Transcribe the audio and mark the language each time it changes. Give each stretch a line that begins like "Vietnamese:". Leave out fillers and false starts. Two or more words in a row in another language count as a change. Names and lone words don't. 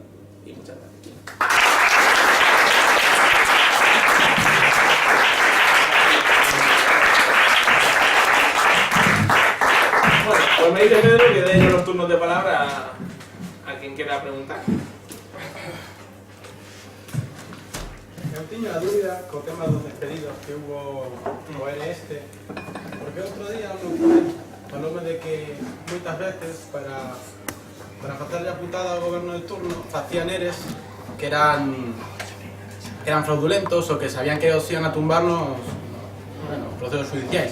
Spanish: Y muchas gracias. Bueno, pues me dice Pedro que dé yo los turnos de palabra a quien quiera preguntar.
Galician: Eu tiño a dúbida co tema dos despedidos que hubo no este, porque outro día o meu pai faloume de que moitas veces para facerlle a putada ao goberno de turno facían eres que eran fraudulentos ou que sabían que os iban a tumbar nos procesos judiciais.